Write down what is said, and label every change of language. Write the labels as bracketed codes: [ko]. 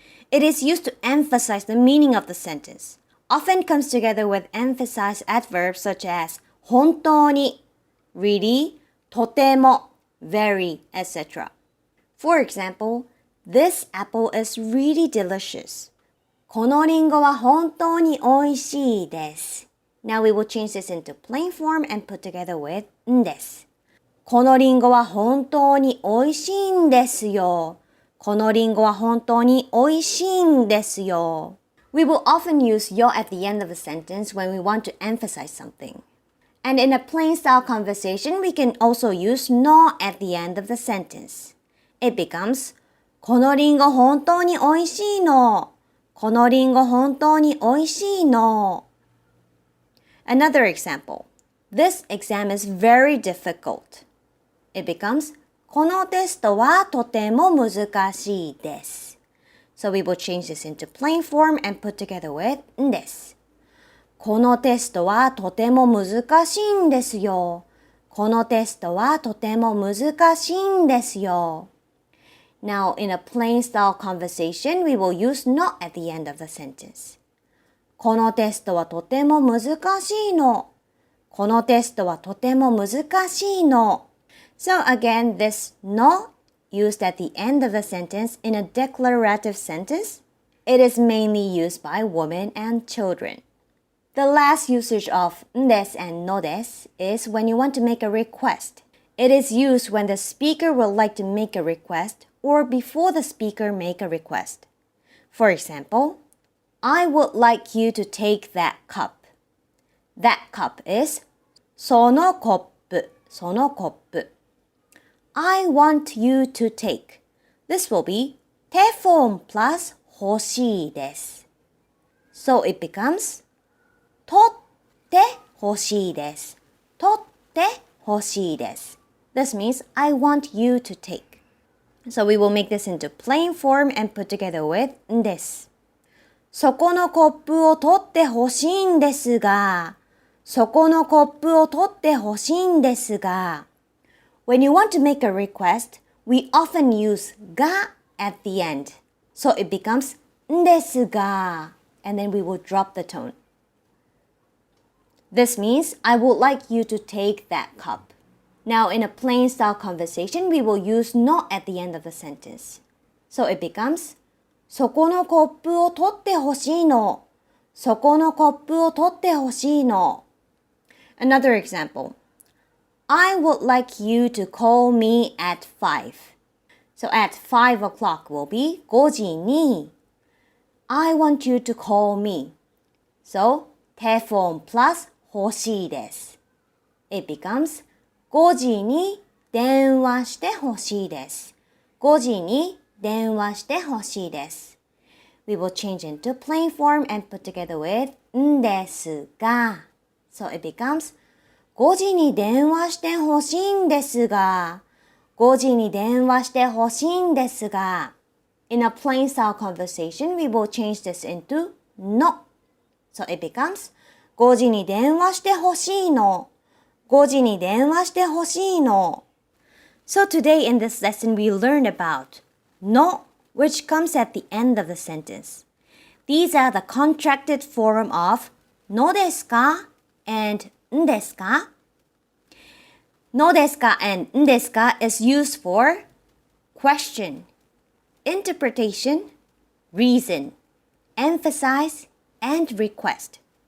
[en] It is used to emphasize the meaning of the sentence. Often comes together with emphasize adverbs such as 本当に really, とても very, etc. For example, this apple is really delicious. [ja] このリンゴは本当に美味しいです。 [en] Now we will change this into plain form and put together with んです。 [ja] このリンゴは本当に美味しいんですよ。このリンゴは本当に美味しいんですよ。 [en] We will often use yo at the end of a sentence when we want to emphasize something. And in a plain style conversation, we can also use no at the end of the sentence. It becomes [ja] このリンゴ本当に美味しいの。このリンゴ本当に美味しいの。 [en] Another example. This exam is very difficult. It becomes [ja] このテストはとても難しいです。 [en] So we will change this into plain form and put together with んです。 [ja] このテストはとても難しいんですよ。このテストはとても難しいんですよ。 [en] Now, in a plain style conversation, we will use not at the end of the sentence. [ja] このテストはとても難しいの。このテストはとても難しいの。 [en] So again, this no used at the end of the sentence in a declarative sentence, it is mainly used by women and children. The last usage of んです and のです is when you want to make a request. It is used when the speaker would like to make a request or before the speaker make a request. For example, I would like you to take that cup. That cup is [ja] そのコップ、そのコップ。 [en] I want you to take. This will be 手本 plus 欲しいです。 So it becomes [ja] 取って欲しいです。取って欲しいです。 [en] This means I want you to take. So we will make this into plain form and put together with んです。 [ja] そこのコップを取って欲しいんですが、そこのコップを取って欲しいんですが。 [en] When you want to make a request, we often use が at the end. So it becomes んですが and then we will drop the tone. This means I would like you to take that cup. Now in a plain style conversation, we will use not at the end of the sentence. So it becomes [ja] そこのコップを取ってほしいの。そこのコップを取ってほしいの。 [en] Another example. I would like you to call me at 5. So at 5 o'clock will be 5時に。 I want you to call me. So 手本 plus 欲しいです。 It becomes [ja] 5時に電話してほしいです。 5時に電話してほしいです。 [en] We will change into plain form and put together with んですが。 So it becomes [ja] 5時に電話してほしいんですが。 5時に電話してほしいんですが。 [en] In a plain style conversation, we will change this into の。 So it becomes [ja] 5時に電話してほしいの。 5時に電話してほしいの。 [en] So today in this lesson we learned about の which comes at the end of the sentence. These are the contracted form of のですか and んですか のですか and んですか is used for question, interpretation, reason, emphasize, and request.